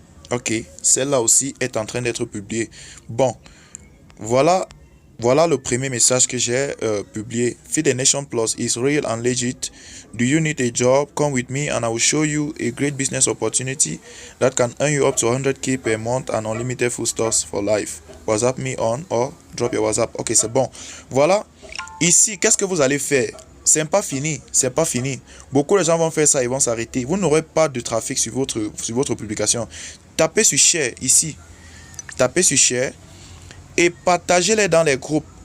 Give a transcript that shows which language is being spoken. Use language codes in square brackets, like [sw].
[fr] Ok, celle-là aussi est en train d'être publiée. Bon, voilà Voilà le premier message que j'ai publié. [en] Feed the Nation Plus is real and legit. Do you need a job? Come with me and I will show you a great business opportunity that can earn you up to 100K per month and unlimited food stores for life. WhatsApp me on or drop your WhatsApp. [fr] Ok, c'est bon. Voilà. Ici, qu'est-ce que vous allez faire? C'est pas fini. C'est pas fini. Beaucoup de gens vont faire ça, ils vont s'arrêter. Vous n'aurez pas de trafic sur votre publication. Tapez sur share ici. Tapez sur share. Et partagez-les dans les groupes.